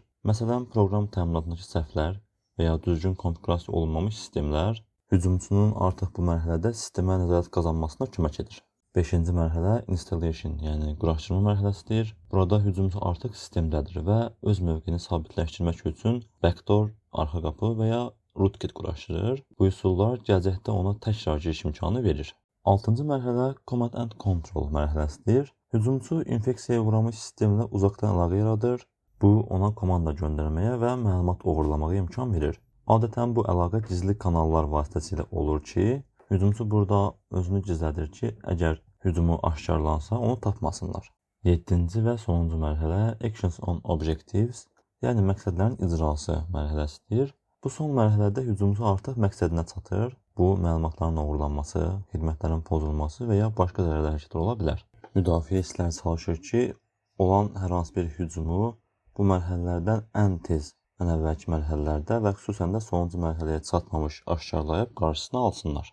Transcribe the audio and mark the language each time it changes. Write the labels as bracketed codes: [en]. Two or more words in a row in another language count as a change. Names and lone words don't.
[az] Məsələn, proqram təminatındakı səhvlər və ya düzgün konfigurasiya olunmamış sistemlər hücumçunun artıq bu mərhələdə sistemə nəzarət qazanmasına kömək edir. Beşinci mərhələ installation, yəni quraşdırma mərhələsidir. Burada hücumçu artıq sistemdədir və öz mövqeyini sabitləşdirmək üçün backdoor, arxa qapı və ya rootkit quraşdırır. Bu üsullar gələcəkdə ona təkrar giriş imkanı verir. 6-cı mərhələ [en] command and control [az] mərhələsidir. Hücumçu infeksiyaya uğramış sistemlə uzaqdan əlaqə yaradır. Bu, ona komanda göndərməyə və məlumat oğurlamağa imkan verir. Adətən bu əlaqə gizli kanallar vasitəsilə olur ki, hücumçu burada özünü gizlədir ki, əgər hücumu aşkarlansa, onu tapmasınlar. 7-ci və sonuncu mərhələ [en] actions on objectives, [az] yəni məqsədlərin icrası mərhələsidir. Bu son mərhələdə hücumçu artıq məqsədinə çatır. Bu, məlumatların oğurlanması, xidmətlərin pozulması və ya başqa zərərli hərəkətlər ola bilər. Müdafiə hissləri çalışır ki, olan hər hansı bir hücumu bu mərhələlərdən ən tez, ən əvvəlki mərhələlərdə və xüsusən də sonuncu mərhələyə çatmamış aşkarlayıb qarşısını alsınlar.